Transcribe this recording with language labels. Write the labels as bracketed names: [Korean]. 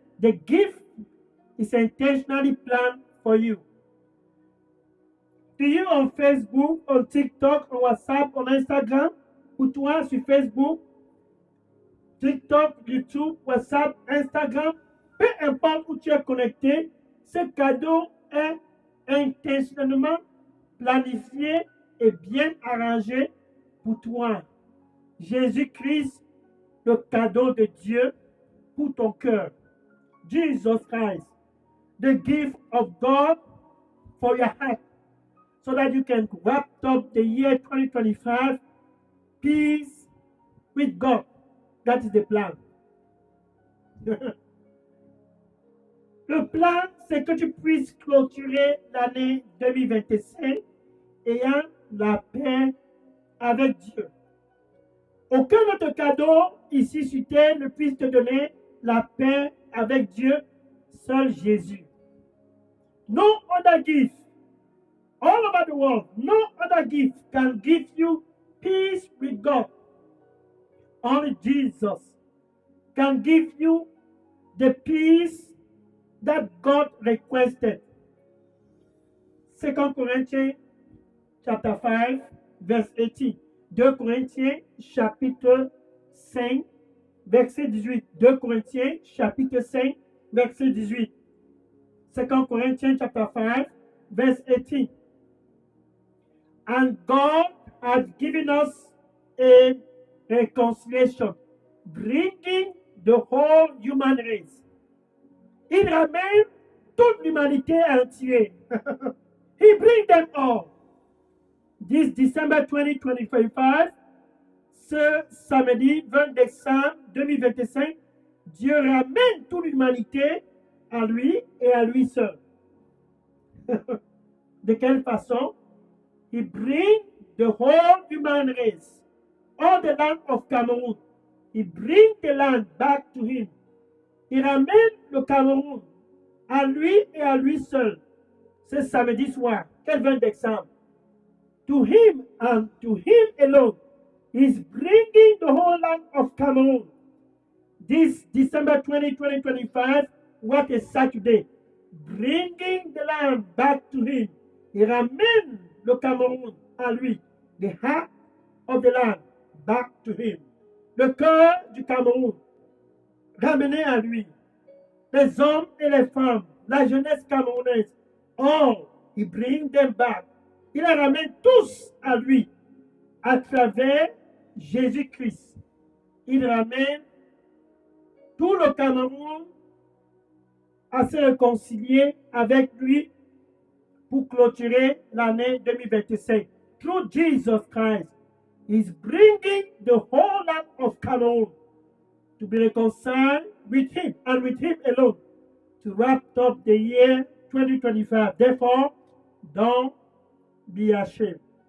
[English] The gift is intentionally planned for you. To you on Facebook, on TikTok, on WhatsApp, on Instagram, [French] ou toi sur Facebook, TikTok, YouTube, WhatsApp, Instagram, peu importe où tu es connecté, ce cadeau est intentionnellement planifié et bien arrangé pour toi. Jésus-Christ, le cadeau de Dieu pour ton cœur. [English] Jesus Christ, the gift of God for your heart, so that you can wrap up the year 2025 peace with God. That is the plan. [French] Le plan, c'est que tu puisses clôturer l'année 2025 ayant la paix avec Dieu. Aucun autre cadeau ici sur terre ne puisse te donner la paix avec Dieu, seul Jésus. [English] No other gift, all over the world, no other gift can give you peace with God. Only Jesus can give you the peace that God requested. 2 Corinthians chapter 5, verse 18. [French] 2 Corinthiens chapitre 5, verset 18. 2 Corinthiens chapitre 5, verset 18. [English] 2 Corinthians chapter 5, verse 18. And God has given us a reconciliation, bringing the whole human race. [French] Il ramène toute l'humanité entière. [English] He brings them all. This December 2025, [French] ce samedi 20 décembre 2025, Dieu ramène toute l'humanité à lui et à lui seul. De quelle façon? [English] He brings the whole human race, all the land of Cameroon. He brings the land back to him. [French] Il ramène le Cameroun à lui et à lui seul. Ce samedi soir, quel 20 décembre. [English] To him and to him alone, he's bringing the whole land of Cameroon. This December 2025, what a Saturday. Bringing the land back to him. [French] Il ramène le Cameroun à lui. [English] The heart of the land back to him. [French] Le cœur du Cameroun ramené à lui. Les hommes et les femmes, la jeunesse camerounaise, [English] all, he brings them back. [French] Il les ramène tous à lui à travers Jésus-Christ. Il ramène tout le Cameroun à se réconcilier avec lui pour clôturer l'année 2025. [English] Through Jesus Christ, he's bringing the whole land of Cameroon to be reconciled with him and with him alone to wrap up the year 2025. Therefore, don't be ashamed.